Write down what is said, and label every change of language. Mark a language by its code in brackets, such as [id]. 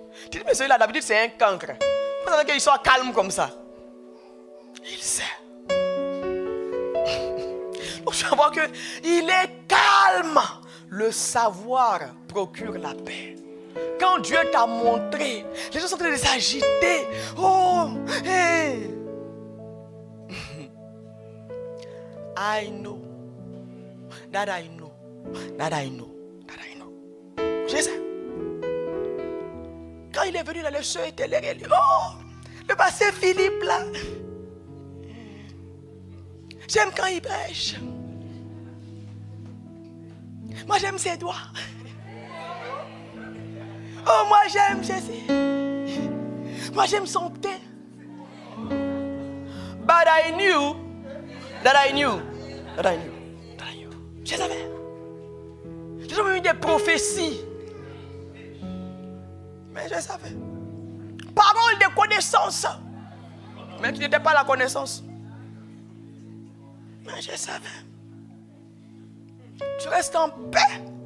[fr] Tu dis, mais celui-là, d'habitude, c'est un cancre. Vous savez qu'il soit calme comme ça. Il sait. Donc tu vas voir qu'il est calme. Le savoir procure la paix. Quand Dieu t'a montré, les gens sont en train de s'agiter. Oh, hey. [en] I know that I know that I know that I know. [fr] Je sais. Quand il est venu dans le cieux éternel, il dit, oh, le passé Philippe là. J'aime quand il prêche. Moi j'aime ses doigts. Oh, moi j'aime Jésus. Moi j'aime son teint. [en] But I knew that I knew that I knew. [fr] Je savais. J'ai jamais eu des prophéties. Mais je savais. Parole de connaissance. Mais qui n'était pas la connaissance. Mais je savais. Tu restes en paix.